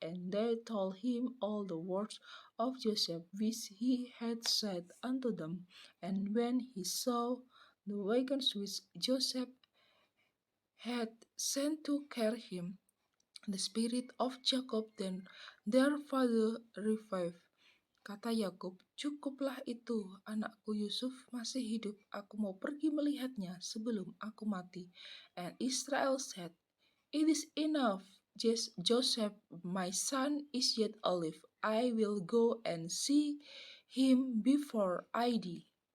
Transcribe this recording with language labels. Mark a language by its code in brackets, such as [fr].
[en] And they told him all the words of Joseph which he had said unto them. And when he saw the wagons which Joseph had sent to carry him, the spirit of Jacob then their father revived. [id] Kata Yakub, cukuplah itu, anakku Yusuf masih hidup, aku mau pergi melihatnya sebelum aku mati. [en] And Israel said, It is enough, Joseph, my son is yet alive. I will go and see him before I die.